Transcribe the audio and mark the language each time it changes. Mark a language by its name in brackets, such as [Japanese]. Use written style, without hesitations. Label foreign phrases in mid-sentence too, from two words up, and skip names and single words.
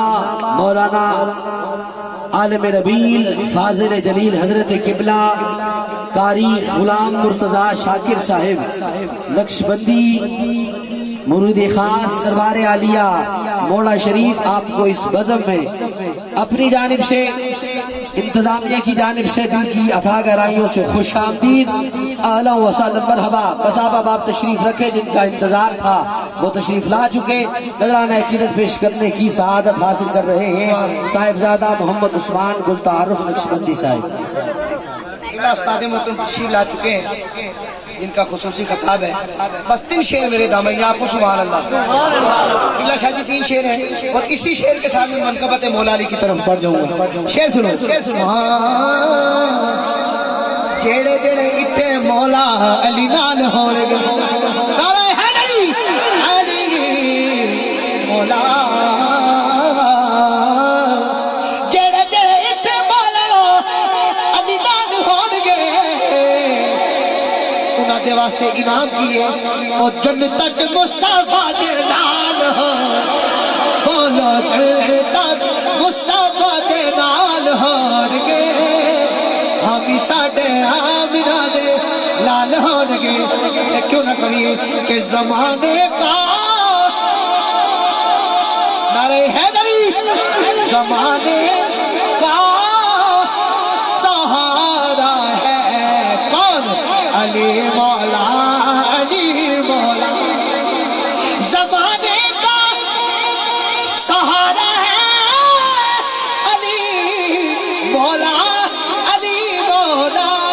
[Urdu] مولانا عالم ربیل فاضل جلیل حضرت قبلہ قاری غلام مرتضیٰ شاکر صاحب نقشبندی مرید خاص دربار عالیہ موڑہ شریف آپ کو اس بزم میں اپنی جانب سے انتظامیہ کی جانب سے دل کی اتھا گہرائیوں سے خوش آمدید، [Arabic] اہلا و سہلا مرحبا۔ [Urdu] بس آپ تشریف رکھے، جن کا انتظار تھا وہ تشریف لا چکے، نذرانہ عقیدت پیش کرنے کی سعادت حاصل کر رہے ہیں صاحبزادہ محمد عثمان گل تعارف نقشبندی صاحب۔ استاد محترم تشریف لا چکے ہیں، جن کا خصوصی خطاب ہے۔ بس 3 شعر میرے دامن آپ کو سبحان اللہ۔ اللہ شاہ جی 3 شعر ہیں، اور اسی شعر کے ساتھ میں منقبت مولا علی کی طرف بڑھ جاؤں گا۔ شعر سنو۔ [Punjabi] جڑے جڑے اتھے مولا علی نال ہون گے، نعرہ حیدری علی مولا، جڑے جڑے اتھے مولا علی نال ہون گے، انہاں دے واسطے انعام کیے اور جنت وچ مصطفیٰ دے نال ہو، بولو جنت وچ مصطفیٰ دے نال ہون گے، ہم ساڈے آمنہ دے لال ہون گے۔ [Urdu] کیوں نہ کہیے کہ زمانے کا نعرہ حیدری، زمانے کا سہارا ہے کون؟ علی مولا، علی مولا، زمانے کا سہارا ہے علی مولا، علی مولا،